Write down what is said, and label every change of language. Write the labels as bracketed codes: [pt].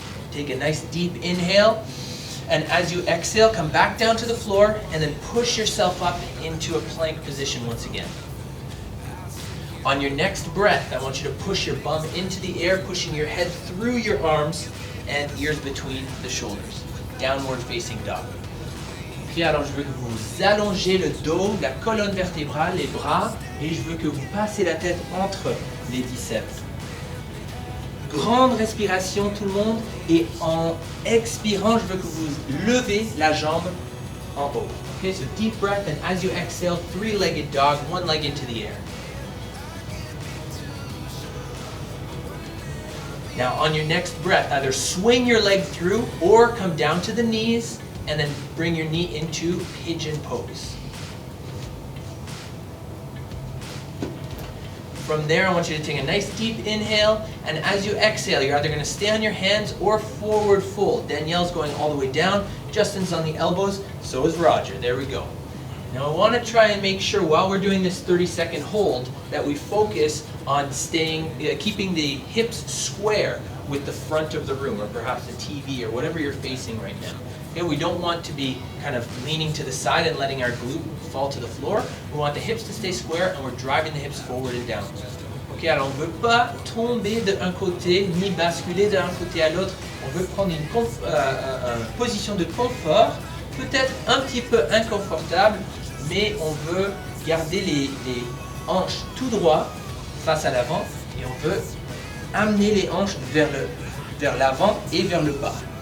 [en] Take a nice deep inhale. And as you exhale, come back down to the floor and then push yourself up into a plank position once again. On your next breath, I want you to push your bum into the air, pushing your head through your arms and ears between the shoulders. Downward facing dog. [fr] Puis alors je veux que vous allongez le dos, la colonne vertébrale, les bras, et je veux que vous passez la tête entre les biceps. Grande respiration tout le monde, et en expirant, je veux que vous levez la jambe en haut. [en] Okay, so deep breath, and as you exhale, 3-legged dog, 1 leg into the air. Now on your next breath, either swing your leg through or come down to the knees and then bring your knee into pigeon pose. From there, I want you to take a nice deep inhale, and as you exhale, you're either going to stay on your hands or forward fold. Danielle's going all the way down, Justin's on the elbows, so is Roger. There we go. Now I want to try and make sure while we're doing this 30-second hold that we focus on keeping the hips square with the front of the room, or perhaps the TV or whatever you're facing right now. Okay, we don't want to be kind of leaning to the side and letting our glute fall to the floor. We want the hips to stay square and we're driving the hips forward and down. [fr] Okay, alors on ne veut pas tomber d'un côté ni basculer d'un côté à l'autre. On veut prendre une position de confort, peut-être un petit peu inconfortable, mais on veut garder les hanches tout droit face à l'avant et on veut amener les hanches vers l'avant et vers le bas.